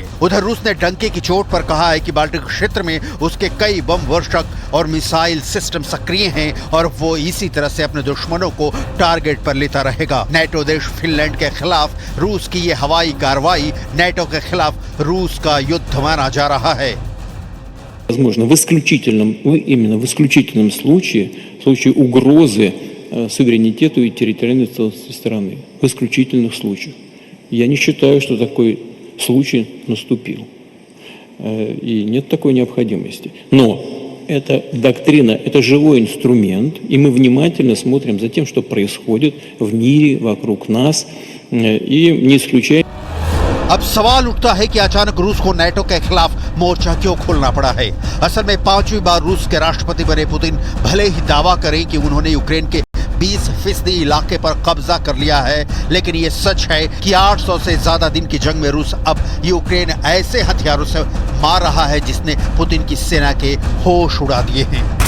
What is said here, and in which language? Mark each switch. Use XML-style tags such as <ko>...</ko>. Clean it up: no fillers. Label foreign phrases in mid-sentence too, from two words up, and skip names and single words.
<hi>उधर रूस ने डंके की चोट पर कहा है कि बाल्टिक क्षेत्र में उसके कई बम वर्षक और</hi> <en>missile system</en> <hi>सक्रिय हैं और वो इसी तरह से अपने दुश्मनों को टारगेट पर लेता रहेगा। नेटो देश फिनलैंड के खिलाफ रूस की ये हवाई कार्रवाई नेटो के खिलाफ रूस का युद्ध माना जा रहा है।</hi> <ru>Возможно, именно в исключительном случае, в случае угрозы суверенитету и территориальной целостности страны. В исключительных случаях. Я не считаю, что такой случай наступил. И нет такой необходимости. Но эта доктрина, это живой инструмент, и мы внимательно смотрим за тем, что происходит в мире, вокруг нас, и не исключаем.</ru> <hi>अब सवाल उठता है कि अचानक रूस को नेटो के खिलाफ मोर्चा क्यों खोलना पड़ा है। असल में 5वीं बार रूस के राष्ट्रपति बने पुतिन भले ही दावा करें कि उन्होंने यूक्रेन के 20% इलाके पर कब्जा कर लिया है, लेकिन ये सच है कि 800 से ज्यादा दिन की जंग में रूस अब यूक्रेन ऐसे हथियारों से मार रहा है जिसने पुतिन की सेना के होश उड़ा दिए हैं।</hi>